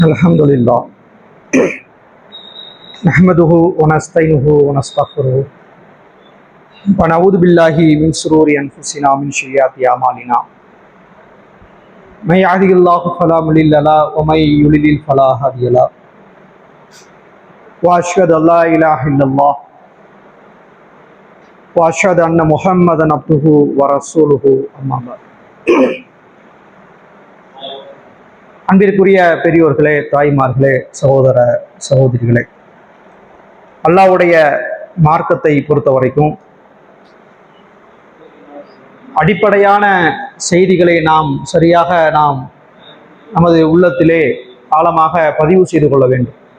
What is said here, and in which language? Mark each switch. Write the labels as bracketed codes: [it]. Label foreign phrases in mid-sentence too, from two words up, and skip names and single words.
[ar] الحمد لله نحمده ونستعينه ونستغفره ونعوذ بالله من شرور انفسنا ومن سيئات اعمالنا من يهده الله فلا مضل له ومن يضلل فلا هادي له واشهد ان لا اله الا الله واشهد ان محمدا عبده ورسوله اما بعد. [ta] அன்பிற்குரிய பெரியோர்களே, தாய்மார்களே, சகோதர சகோதரிகளே, அல்லாஹ்வுடைய மார்க்கத்தை பொறுத்த வரைக்கும் அடிப்படையான செய்திகளை சரியாக நமது உள்ளத்திலே ஆழமாக பதிவு செய்து கொள்ள வேண்டும்.